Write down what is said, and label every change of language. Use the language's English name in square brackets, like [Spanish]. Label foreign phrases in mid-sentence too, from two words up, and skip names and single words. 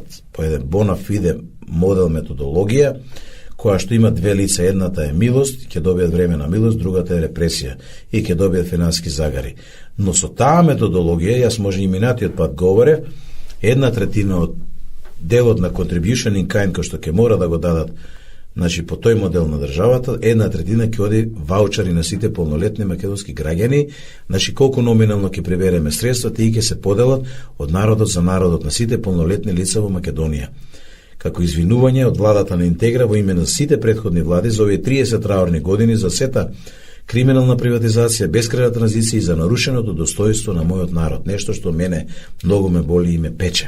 [Macedonian] По еден [Latin] bona fide [Macedonian] модел методологија, која што има две лица, едната е милост, ќе добијат време на милост, другата е репресија и ќе добијат финански загари. Но со таа методологија, јас може и минатиот пат говорев, 1/3 од делот на [English] contribution in kind [Macedonian] кој што ќе мора да го дадат, значи по тој модел на државата, 1/3 ќе оди ваучари на сите полнолетни македонски граѓани, значи колку номинално ќе прибереме средства, тие ќе се поделат од народот за народот на сите полнолетни лица во Македонија. Како извинување од владата на Интегра во име на сите претходни влади за овие 30 траорни години за сета криминална приватизација, бескрајна транзиција и за нарушеното достојство на мојот народ, нешто што мене многу ме боли и ме пече.